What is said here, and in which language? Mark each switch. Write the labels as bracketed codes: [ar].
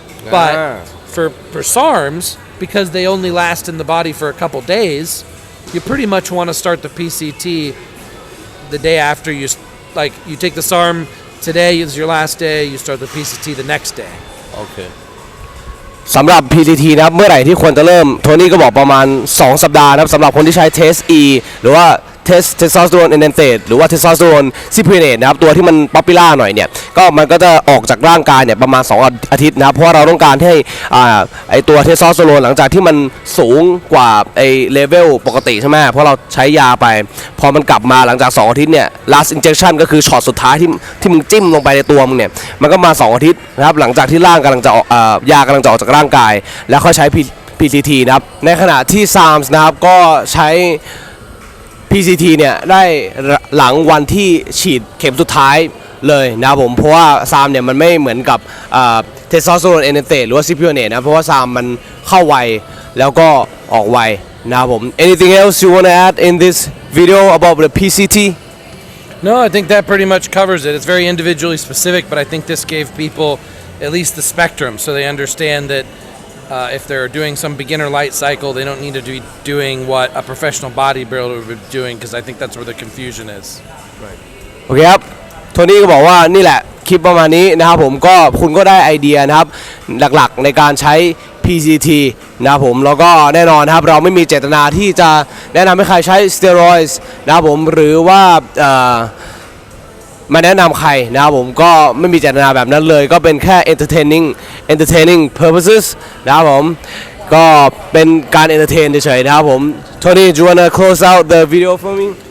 [en] But for SARMs, because they only last in the body for a couple days, you pretty much want to start the PCT the day after you take the SARM today is your last day, you start the PCT the next day. Okay. [th] สำหรับ PCT นะครับเมื่อไหร่ที่ควรจะเริ่มโทนี่ก็บอกประมาณ2สัปดาห์นะครับสำหรับคนที่ใช้ Test E หรือว่า Testosterone enanthate หรือว่า Testosterone cypionate นะครับตัวที่มัน popular หน่อยเนี่ยก็มันก็จะออกจากร่างกายเนี่ยประมาณ2อาทิตย์นะครับเพราะเราต้องการให้ ไอตัว Testosterone หลังจากที่มันสูงกว่าไอเลเวลปกติใช่ไหมเพราะเราใช้ยาไปพอมันกลับมาหลังจาก2อาทิตย์เนี่ย last injection ก็คือช็อตสุดท้ายที่มึงจิ้มลงไปในตัวมึงเนี่ยมันก็มา2อาทิตย์นะครับหลังจากที่ร่างกำลังจะยากำลังจะออกจากร่างกายแล้วค่อยใช้ PCT นะครับในขณะที่ SARMs นะครับก็ใช้ PCT เนี่ยได้หลังวันที่ฉีดเข็มสุดท้ายเลยนะครับผมเพราะว่า SARM เนี่ยมันไม่เหมือนกับTestosterone enanthate หรือว่า cypionate นะเพราะว่า SARM มันเข้าไวแล้วก็ออกไวนะครับผม [en] Anything else you want to add in this video about the PCT? No, I think that pretty much covers it. It's very individually specific, but I think this gave people at least the spectrum so they understand that if they're doing some beginner light cycle, they don't need to be doing what a professional bodybuilder would be doing because I think that's where the confusion is. Right. [th] โอเคครับโทนี่ก็บอกว่านี่แหละคลิปประมาณนี้นะครับผมก็คุณก็ได้ไอเดียนะครับหลักๆในการใช้ PCT นะครับผมแล้วก็แน่นอนนะครับเราไม่มีเจตนาที่จะแนะนำให้ใครใช้ Steroids นะครับผมหรือว่ามาแนะนำใครนะครับผมก็ไม่มีเจตนาแบบนั้นเลยก็เป็นแค่ entertaining purposes นะครับผมก็เป็นการ entertain เฉยๆนะครับผม [en] Tony do you wanna close out the video for me